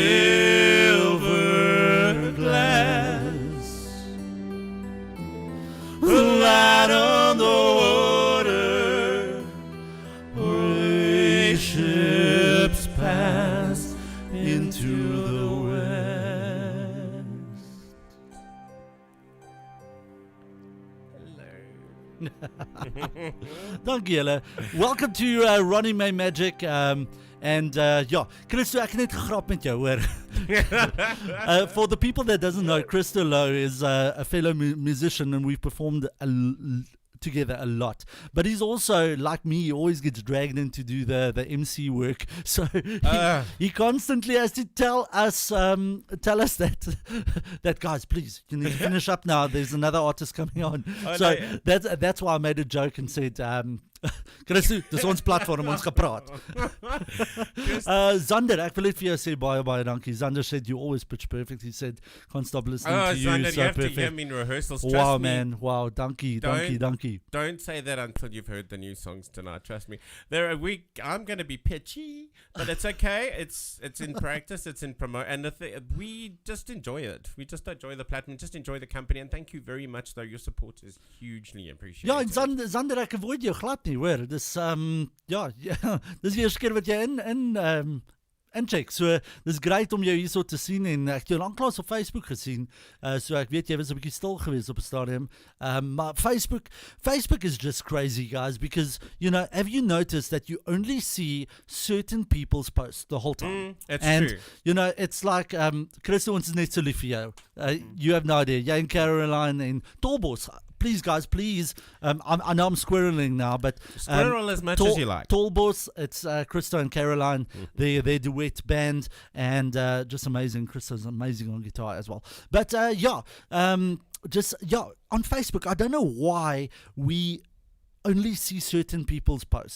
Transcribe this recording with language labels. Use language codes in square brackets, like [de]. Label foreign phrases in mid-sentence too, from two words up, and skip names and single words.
[en] silver glass, light on the water, where ships pass into the west. [af] Dankie julle. [en] Welcome to Ronnie May Magic. [af] And ja, Christo, ek het net gegrap met jou, hoor. [en] For the people that doesn't know, Christo Lowe is a fellow musician, and we've performed together a lot. But he's also, like me, he always gets dragged in to do the MC work. So he constantly has to tell us that guys, please, you need to finish up now. There's another artist coming on. So no, yeah. that's why I made a joke and said, [af] Christo, dis ons platform, ons gepraat. Zander, ek wil net vir jou sê baie dankie. [en] Zander said you always pitch perfect. He said, can't stop listening to you. Zander, So you have perfect. to hear me in rehearsals. Trust Wow, me. man. Wow, dankie. Don't say that until you've heard the new songs tonight. Trust me. I'm going to be pitchy, but it's okay. It's in practice. It's in promote, and we just enjoy it. We just enjoy the platform. Just enjoy the company. And thank you very much, though. Your support is hugely appreciated. [af] Ja, en Zander, ek avoid jou glad nie, hoor. Dis dis die eerste keer wat jy incheck. So dis great om jou hierso te sien en ek het jou lanklaas op Facebook gesien. So ek weet jy was 'n bietjie stil geweest op 'n stadium. [en] Maar Facebook is just crazy, guys, because have you noticed that you only see certain people's posts the whole time? It's and true. It's like [af] Christo ons is net so lief vir jou. [en] You have no idea. [af] Jy en Caroline en Tolbos. [en] Please, guys, please. I know I'm squirreling now, but Squirrel as much as you like. Tallboss, it's Christo and Caroline, their duet band, and just amazing. Christo's amazing on guitar as well. But on Facebook, I don't know why we only see certain people's posts.